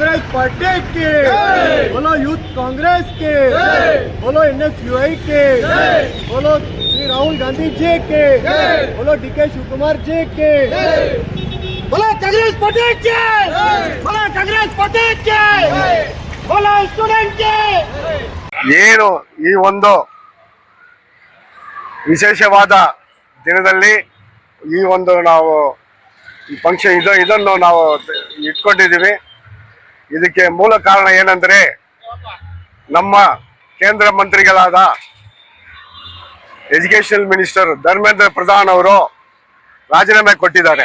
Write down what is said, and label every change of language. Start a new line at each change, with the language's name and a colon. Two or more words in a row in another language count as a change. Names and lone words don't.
Hindi: पार्टी के, बोलो यूथ कांग्रेस के, बोलो NSUI के, बोलो श्री राहुल गांधी जी के, बोलो DK शिवकुमार जी के, बोलो कांग्रेस पार्टी के, बोलो कांग्रेस पार्टी के, बोलो स्टूडेंट के।
Kannada: ಏನು ಈ ಒಂದು ವಿಶೇಷವಾದ ದಿನದಲ್ಲಿ ಈ ಒಂದು ನಾವು ಫಂಕ್ಷನ್ ಇದನ್ನು ನಾವು ಇಟ್ಕೊಂಡಿದ್ದೀವಿ. ಇದಕ್ಕೆ ಮೂಲ ಕಾರಣ ಏನಂದ್ರೆ ನಮ್ಮ ಕೇಂದ್ರ ಮಂತ್ರಿಗಳಾದ ಎಜುಕೇಶನ್ ಮಿನಿಸ್ಟರ್ ಧರ್ಮೇಂದ್ರ ಪ್ರಧಾನ್ ಅವರು ರಾಜೀನಾಮೆ ಕೊಟ್ಟಿದ್ದಾರೆ.